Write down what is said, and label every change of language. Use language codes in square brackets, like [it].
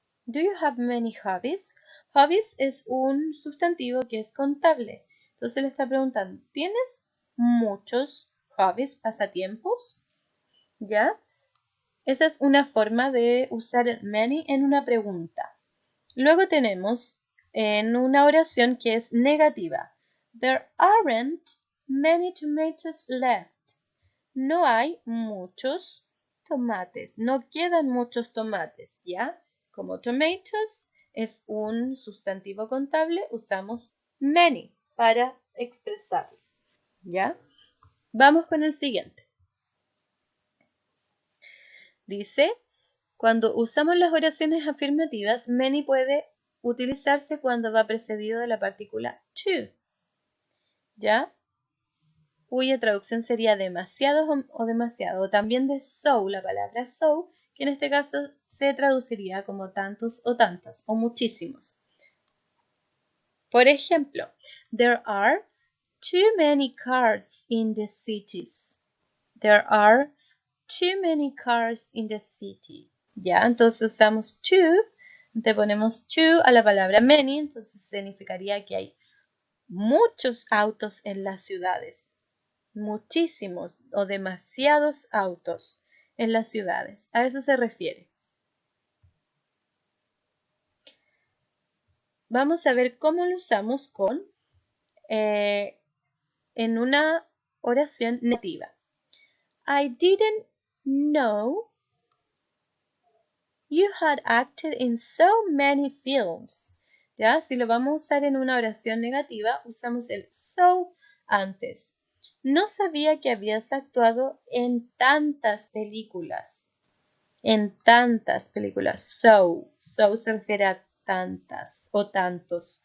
[en] Do you have many hobbies? [es] Hobbies es un sustantivo que es contable. Entonces le está preguntando, ¿tienes muchos hobbies, pasatiempos? ¿Ya? Esa es una forma de usar many en una pregunta. Luego tenemos en una oración que es negativa. [en] There aren't many tomatoes left. [es] No hay muchos tomates. No quedan muchos tomates, ¿ya? Como tomatoes es un sustantivo contable, usamos many para expresarlo, ¿ya? Vamos con el siguiente. Dice, cuando usamos las oraciones afirmativas, many puede utilizarse cuando va precedido de la partícula to, ¿ya? Cuya traducción sería demasiados o demasiado, o también de so, la palabra so, que en este caso se traduciría como tantos o tantas, o muchísimos. Por ejemplo, [en] there are too many cars in the cities. There are too many cars in the city. [es] Ya, entonces usamos too, te ponemos to a la palabra many, entonces significaría que hay muchos autos en las ciudades. Muchísimos o demasiados autos en las ciudades. A eso se refiere. Vamos a ver cómo lo usamos con en una oración negativa. [en] I didn't know you had acted in so many films. [es] ¿Ya? Si lo vamos a usar en una oración negativa, usamos el so antes. No sabía que habías actuado en tantas películas. En tantas películas. So se refiere a tantas o tantos.